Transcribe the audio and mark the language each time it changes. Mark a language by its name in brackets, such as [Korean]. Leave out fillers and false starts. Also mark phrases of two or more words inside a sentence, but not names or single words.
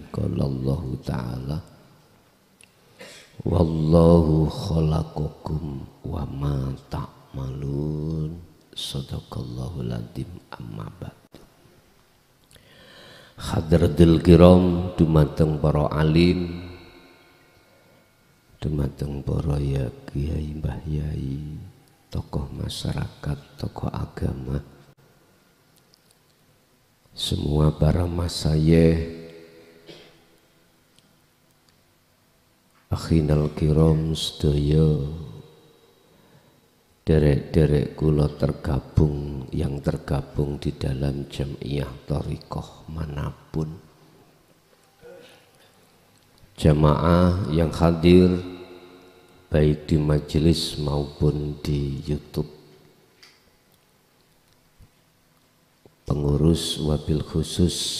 [Arabic] قال الله تعالى والله خلقكم وما تعملون. صدق الله العظيم. أما بعد. حضرات الكرام, [Javanese] dumateng para alim, dumateng para kiai mbah yai, [Indonesian] tokoh masyarakat, tokoh agama, semua para masayih, [Arabic] إخواننا الكرام [Javanese] sedaya, derek-derek kula [Indonesian] tergabung yang tergabung di dalam jamiah thariqah manapun, jamaah yang hadir baik di majelis maupun di YouTube, pengurus [Arabic] وبالخصوص